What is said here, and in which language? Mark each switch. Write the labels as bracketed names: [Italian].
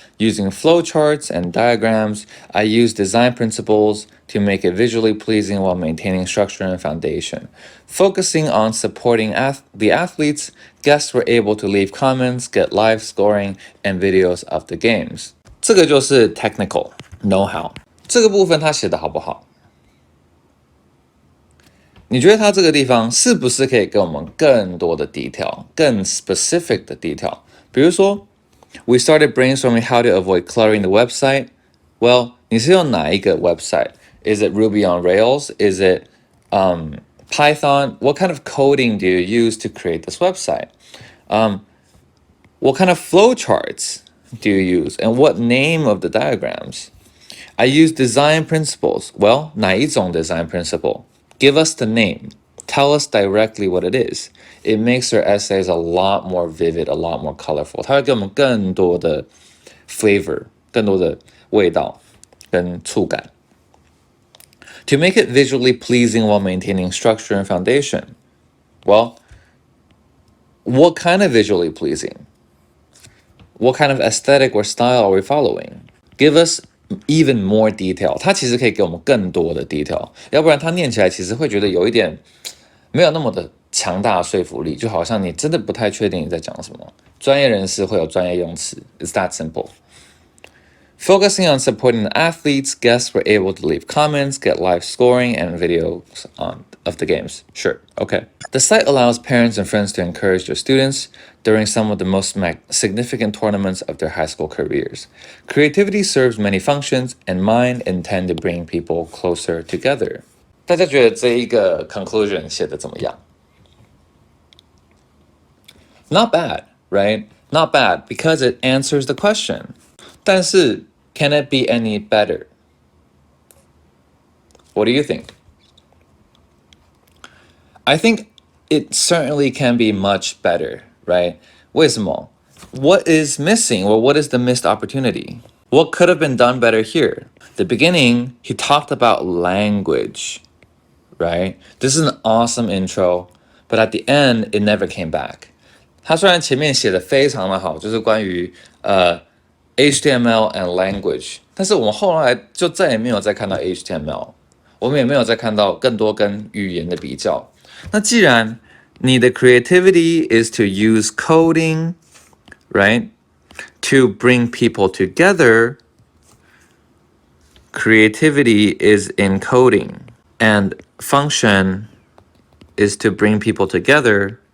[English] Using flowcharts and diagrams, I used design principles to make it visually pleasing while maintaining structure and foundation. Focusing on supporting the athletes, guests were able to leave comments, get live scoring, and videos of the games. [Chinese] 这个就是 technical know-how. 这个部分他写的好不好？你觉得他这个地方是不是可以给我们更多的 detail， 更 specific 的 detail？比如说 [English] We started brainstorming how to avoid cluttering the website. [Chinese] Well, 你是用哪一个 website? [English] Is it Ruby on Rails? Is it Python? What kind of coding do you use to create this website? What kind of flowcharts do you use? And what name of the diagrams? I use design principles. Well, [Chinese] 哪一种 [English] design principle?Give us the name. Tell us directly what it is. It makes our essays a lot more vivid, a lot more colorful. [Chinese] 它会给我们更多的 flavor, 更多的味道跟触感。 [English] To make it visually pleasing while maintaining structure and foundation. Well, what kind of visually pleasing? What kind of aesthetic or style are we following? Give us even more detail. [Chinese] 它其实可以给我们更多的 detail， 要不然它念起来其实会觉得有一点没有那么的强大的说服力，就好像你真的不太确定你在讲什么。专业人士会有专业用词 [English] It's that simple. Focusing on supporting the athletes, guests were able to leave comments, get live scoring, and videos of the games. Sure, okay. The site allows parents and friends to encourage their students during some of the most significant tournaments of their high school careers. Creativity serves many functions, and mine intend to bring people closer together. [Chinese] 大家觉得这一个 conclusion 写得怎么样？ [English] Not bad, right? Not bad because it answers the question. [Chinese] 但是 [English] can it be any better? What do you think? I think it certainly can be much better, right? [Chinese] 为什么？ [English] What is missing, or what is the missed opportunity? What could have been done better here? The beginning, he talked about language, right? This is an awesome intro, but at the end, it never came back. [Chinese] 他虽然前面写的非常的好，就是关于 [English] HTML and language， [Chinese] 但是我们后来就再也没有再看到 HTML， 我们也没有再看到更多跟语言的比较。那既然你的 [English] creativity is to use coding, right? To bring people together, creativity is in coding, and function is to bring people together.